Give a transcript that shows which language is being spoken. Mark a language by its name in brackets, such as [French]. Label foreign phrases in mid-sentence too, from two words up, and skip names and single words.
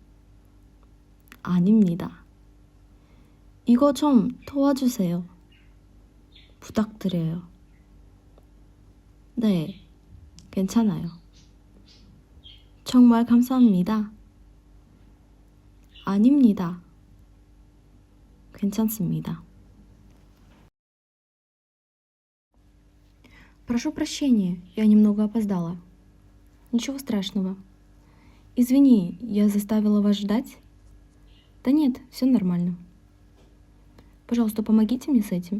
[Korean] 아닙니다. 이거 좀 도와주세요. 부탁드려요. 네, 괜찮아요. 정말 감사합니다. 아닙니다. 괜찮습니다. [Russian] Прошу прощения, я немного опоздала. Ничего страшного. Извини, я заставила вас ждать? Да нет, все нормально. Пожалуйста, помогите мне с этим.